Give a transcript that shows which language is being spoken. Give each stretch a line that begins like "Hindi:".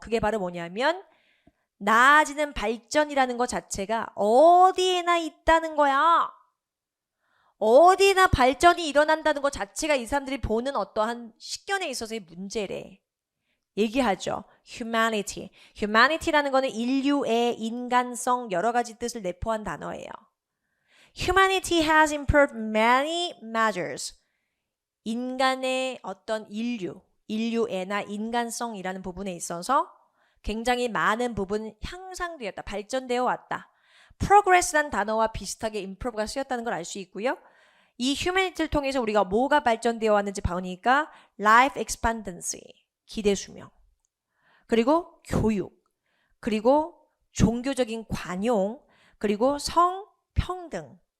Korean: 그게 바로 뭐냐면 나아지는 발전이라는 것 자체가 어디에나 있다는 거야. 어디나 발전이 일어난다는 것 자체가 이 사람들이 보는 어떠한 식견에 있어서의 문제래. 얘기하죠. humanity. humanity라는 거는 인류의 인간성 여러 가지 뜻을 내포한 단어예요.
English: Humanity has improved many measures.
Korean: 인간의 어떤 인류애나 인간성이라는 부분에 있어서 굉장히 많은 부분 향상되었다. 발전되어 왔다. progress라는 단어와 비슷하게 improve가 쓰였다는 걸 알 수 있고요. 이 humanity를 통해서 우리가 뭐가 발전되어 왔는지 보니까 life expectancy, 기대 수명, 그리고 교육, 그리고 종교적인 관용, 그리고 성평등.